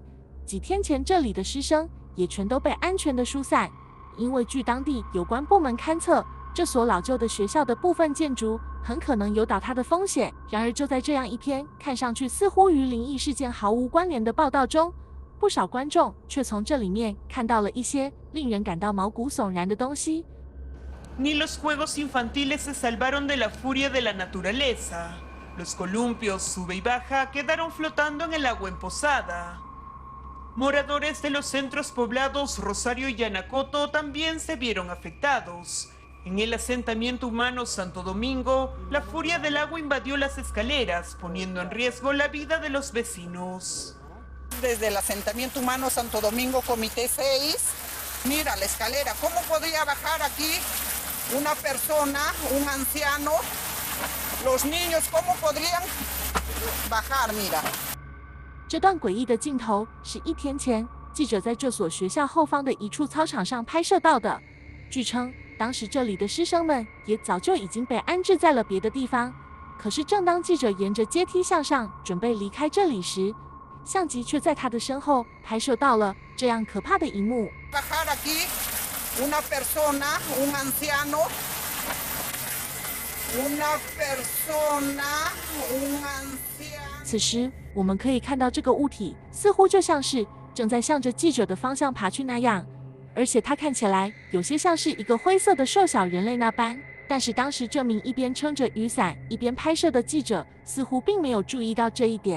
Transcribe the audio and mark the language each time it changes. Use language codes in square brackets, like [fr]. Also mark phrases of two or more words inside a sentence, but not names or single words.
[zh] 几天前，这里的师生也全都被安全的疏散，因为据当地有关部门勘测，这所老旧的学校的部分建筑很可能有倒塌的风险。然而，就在这样一篇看上去似乎与灵异事件毫无关联的报道中，不少观众却从这里面看到了一些令人感到毛骨悚然的东西。 [es] Ni los juegos infantiles se salvaron de la furia de la naturaleza. Los columpios sube y baja quedaron flotando en el agua emposada. Moradores de los centros poblados Rosario y Yanacoto también se vieron afectados. En el asentamiento humano Santo Domingo, la furia del agua invadió las escaleras, poniendo en riesgo la vida de los vecinos. Desde el asentamiento humano Santo Domingo, Comité 6, mira la escalera, ¿cómo podría bajar aquí una persona, un anciano, los niños, cómo podrían bajar? Mira. [zh] 这段诡异的镜头是1天前记者在这所学校后方的一处操场上拍摄到的。据称，当时这里的师生们也早就已经被安置在了别的地方。可是，正当记者沿着阶梯向上准备离开这里时，相机却在他的身后拍摄到了这样可怕的一幕。 [es] Bajar aquí una persona, un anciano, una persona, un anciano. [zh] 此时，我们可以看到这个物体似乎就像是正在向着记者的方向爬去那样，而且它看起来有些像是一个灰色的瘦小人类那般。但是当时这名一边撑着雨伞一边拍摄的记者似乎并没有注意到这一点。